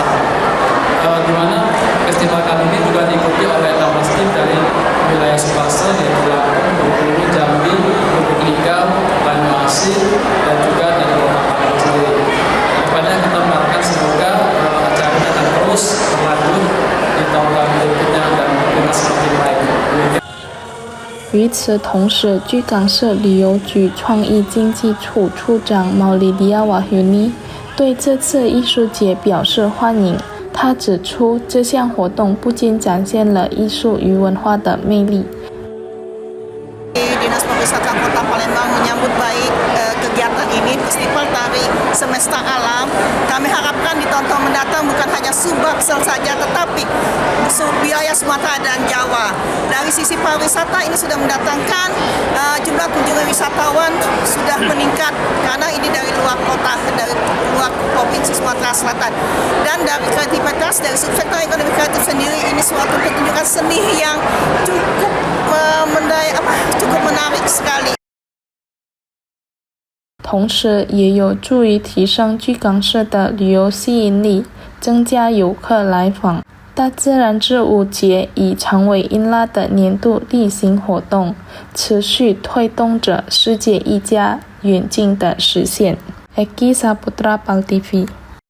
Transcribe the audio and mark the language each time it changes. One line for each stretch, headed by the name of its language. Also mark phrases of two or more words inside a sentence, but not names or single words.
Indonesian: Di mana festival kali ini juga diikuti oleh 16 tim dari wilayah Subasa, yaitu Lampung, Bengkulu, Jambi, Lubuk Linggau, Banyuasin, dan juga dari Kota Padang sendiri. Kedepannya kita mengharapkan semoga acara ini akan terus berlanjut di tahun-tahun berikutnya dan dengan semakin baik.
Chinese: 与此同时，巨港市旅游局创意经济处处长毛里迪亚瓦尤尼对这次艺术节表示欢迎。他指出，这项活动不仅展现了艺术与文化的魅力。
Indonesian: Dinas Pariwisata Kota Palembang menyambut baik kegiatan ini, Festival Tari Semesta Alam. Kami harapkan di tahun-tahun mendatang bukan hanya Sumbaksel saja, tetapi wilayah Sumatera dan Jawa. Dari sisi pariwisata ini sudah mendatangkan jumlah kunjungan wisatawan sudah meningkat karena ini dari luar kota, dari luar provinsi Sumatera Selatan. Dan dari kreativitas, dari subsektor ekonomi kreatif sendiri, ini suatu pertunjukan seni yang cukup menarik sekali。
Chinese: 同时也有助于提升巨港市的旅游吸引力，增加游客来访。大自然之舞节已成为因拉的年度例行活动，持续推动着世界一家远近的实现。Eki Saputra Pal TV